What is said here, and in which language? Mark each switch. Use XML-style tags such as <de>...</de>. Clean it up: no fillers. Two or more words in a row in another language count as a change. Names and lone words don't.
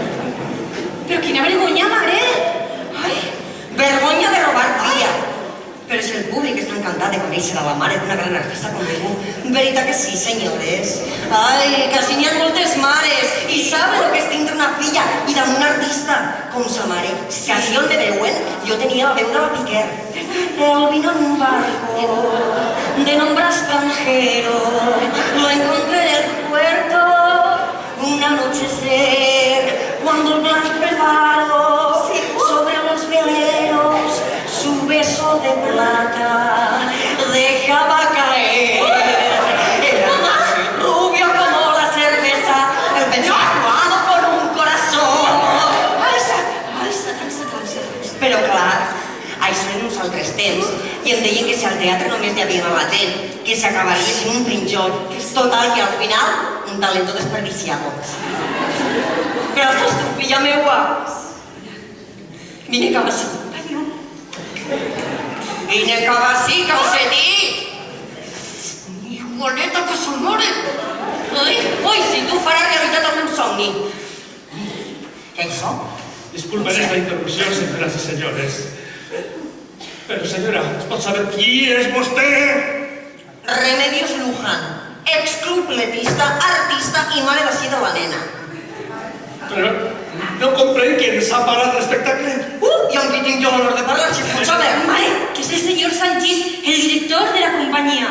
<ca>Però quina vergonya, mare! Ai, vergonya de robar filla. Però si el públic està encantat de conèixer a la mare d'una gran artista com tu. Veritat que sí, senyores. Ai, que així n'hi ha moltes mares i saben el que és tindre una filla i d'un artista com sa mare. Que així on me veuen, jo tenia la veu de la Piquer.</ca> <es>Él vino en un barco de nombre extranjero, lo encontré en el puerto un anochecer, cuando el blanco faro sobre los veleros su beso de plata dejaba caer. Era así rubio como la cerveza, el pecho aguado con un corazón.</es> <ca>Alça. Però clar, això en uns altres temps, i em deien que si al teatre només hi havia la gent, que s'acabaria sent un trinxol. Total, que al final,</ca> <es>un talento desperdiciado.</es> <ca>Però estàs tu, filla meua. Vine cap així. Vine cap així, calcetí! Igualeta que se'l mare! Ui, si tu faràs realitat el meu somni! Què és això? Disculpen esta interrupció,</ca> <es>señoras y señores. Pero, señora,</es> <ca>¿es pot saber qui és vostè? Remedios Luján, exclubletista, artista i mare d'ací de la nena. Però no comprenc qui ens ha parat l'espectacle. I amb qui tinc jo l'honor de parlar, si pot saber? Mare, que és el senyor Sanchís, el director de la companyia.</ca>